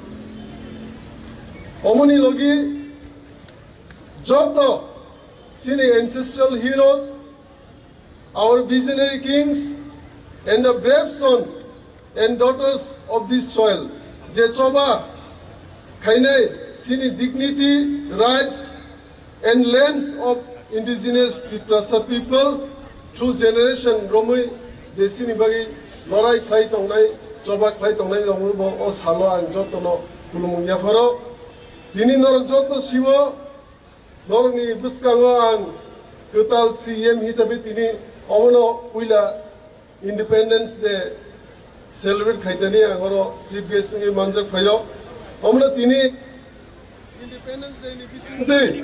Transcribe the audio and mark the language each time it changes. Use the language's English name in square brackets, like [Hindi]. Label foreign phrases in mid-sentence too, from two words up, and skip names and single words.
[Kok Borok] omoni logi joto sini [English] ancestral heroes, our visionary kings and the brave sons and daughters of this soil je [Kok Borok] choba khaine sini [English] dignity rights and lands of indigenous Tiprasa people through generation [Kok Borok] romui je sini bagi lorai khlai tongnai choba khlai tongnai romu bo o salo ang jotono kulumung yafaro dini norok joto sibo norni buskango ang total CM hisabe tini omono puila Independence Day celebrate khaitani angoro [English] chief guest [Kok Borok] ngi manjak phayo omono tini Independence Day ni bisingte